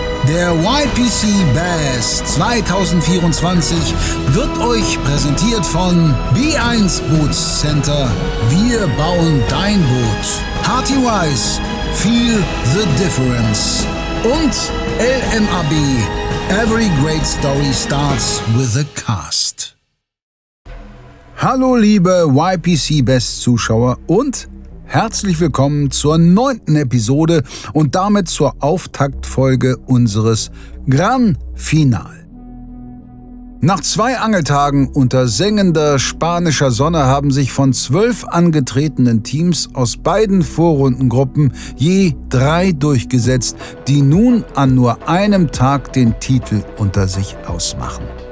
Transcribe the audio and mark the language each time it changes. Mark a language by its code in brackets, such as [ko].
[de] Der YPC Bass 2024 wird euch präsentiert von B1 Boots Center. Wir bauen dein Boot. [en] Hearty Wise, feel the difference. Und LMAB, every great story starts with a cast. [de] Hallo liebe YPC Bass Zuschauer und herzlich willkommen zur 9. Episode und damit zur Auftaktfolge unseres Gran Final. Nach 2 Angeltagen unter sengender spanischer Sonne haben sich von 12 angetretenen Teams aus beiden Vorrundengruppen je 3 durchgesetzt, die nun an nur einem Tag den Titel unter sich ausmachen.